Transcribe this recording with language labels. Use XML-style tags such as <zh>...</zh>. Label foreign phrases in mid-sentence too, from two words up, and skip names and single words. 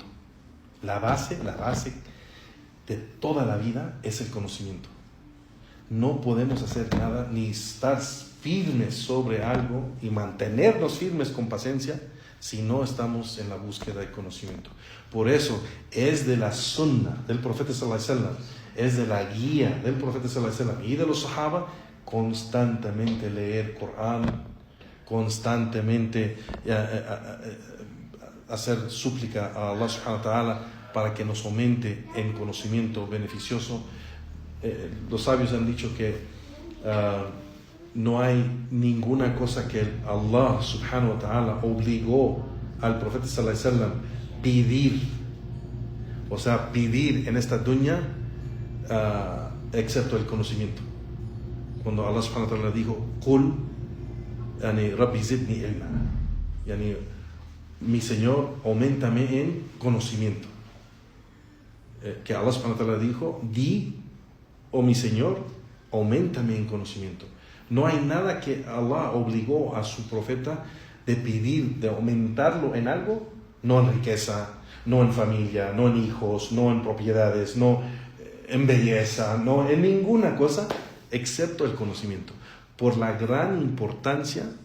<es>La base de toda la vida es el conocimiento. No podemos hacer nada ni estar firmes sobre algo y mantenernos firmes con paciencia si no estamos en la búsqueda de conocimiento. Por eso es de la sunna del profeta</es> <ar>صلى الله عليه وسلم,</ar> <es>es de la guía del profeta</es> <ar>صلى الله عليه وسلم</ar> <es>y de los sahaba constantemente leer Corán, constantemente hacer súplica a</es> <ar>الله سبحانه وتعالى</ar> <es>para que nos aumente en conocimiento beneficioso. Los sabios han dicho que no hay ninguna cosa que</es> <ar>الله سبحانه وتعالى</ar> <es>obligó al profeta</es> <ar>صلى الله عليه وسلم</ar> <es>pedir en esta dunya, excepto el conocimiento. Cuando</es> <ar>الله سبحانه وتعالى</ar> <es>dijo:</es> <ar>قل يعني رب زدني علما,</ar> <es>yani mi Señor, auméntame en conocimiento. Que</es> <ar>الله سبحانه وتعالى</ar> <es>dijo: di, oh mi Señor, auméntame en conocimiento. No hay nada que Allah obligó a su profeta de pedir, de aumentarlo en algo, no en riqueza, no en familia, no en hijos, no en propiedades, no en belleza, no en ninguna cosa, excepto el conocimiento, por la gran importancia</es>